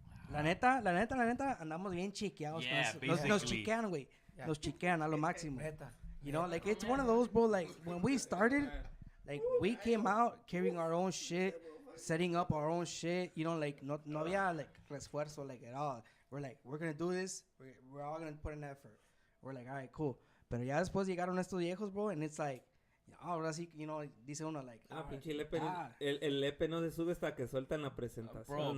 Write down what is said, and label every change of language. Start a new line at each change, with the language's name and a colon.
Spanish: La neta, andamos bien chiqueados. Nos chiquean, güey. Nos chiquean a lo máximo.
English: You know, like, it's one of those, bro, like, when we started, like, we came out carrying our own shit, setting up our own shit, you know, like,
Spanish: no había,
English: like, refuerzo, like, at all. We're like, we're gonna do this, we're all gonna put an effort. We're like, all right, cool.
Spanish: Pero ya después llegaron estos viejos, bro,
English: and it's like,
Spanish: ahora sí,
English: you know,
Spanish: dice uno, like, pinche Lepe, el Lepe no se sube hasta que sueltan la presentación.